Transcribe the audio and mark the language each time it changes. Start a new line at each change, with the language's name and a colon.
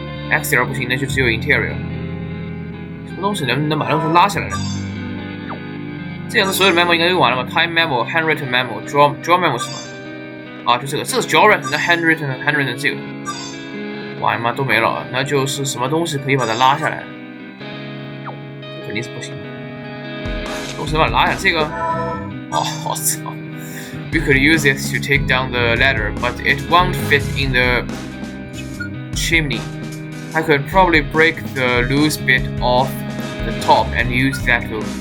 Chinese: exterior 不行，那就只有 interior。什么东西能把东西拉下来呢？这样子所有的 memo 应该用完了吧 ？
English: Time memo, handwritten memo, draw memo
Chinese: 是吗？就这个，这是 draw written 的 handwritten 这个。完嘛都没了，那就是什么东西可以把它拉下来？这肯定是不行的。东西把它拉下来，这个，我操
English: ！We could use it to take down the ladder, but it won't fit in the chimney. I could probably break the loose bit off the top and use that to.